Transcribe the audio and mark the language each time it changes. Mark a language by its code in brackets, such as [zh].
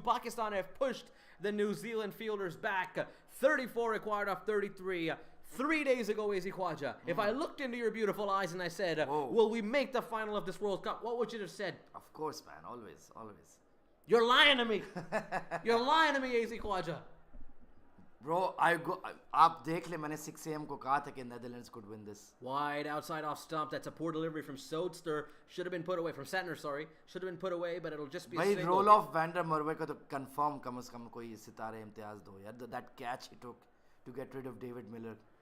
[en] Pakistan have pushed the New Zealand fielders back. 34 required off 33. 3 days ago, AZ Khwaja, if I looked into your beautiful eyes and I said, Whoa. will we make the final of this World Cup? What would you have said? Of course, man. Always. You're lying to me. You're lying to me, AZ Khwaja. [hi] Bro, आप देख ले मैंने 6 AM को कहा था कि [en] Netherlands could win this. Wide outside off stump. That's a poor delivery from Sodster. Should have been put away. From Santner, sorry. Should have been put away, but it'll just be a [hi] भाई [en] single. [hi] roll off Vander Merwe को तो confirm कम से कम कोई सितारे इम्तियाज दो यार. [en] That catch he took to get rid of David Miller.